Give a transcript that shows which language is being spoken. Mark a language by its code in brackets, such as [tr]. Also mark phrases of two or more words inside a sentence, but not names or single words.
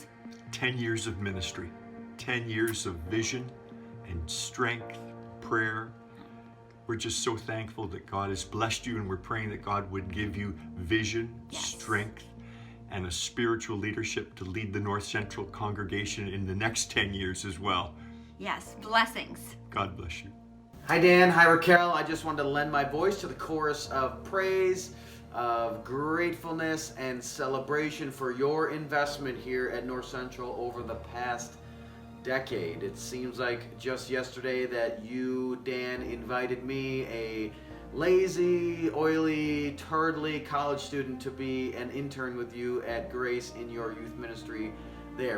[en] 10 years of ministry, 10 years of vision and strength, prayer. We're just so thankful that God has blessed you, and we're praying that God would give you vision, strength, and a spiritual leadership to lead the North Central congregation in the next 10 years as well. Yes, blessings. God bless you. Hi Dan, hi Raquel. I just wanted to lend my voice to the chorus of praise, of gratefulness and celebration for your investment here at North Central over the past decade. It seems like just yesterday that you, Dan, invited me, a lazy, oily, turtly college student, to be an intern with you at Grace in your youth ministry there.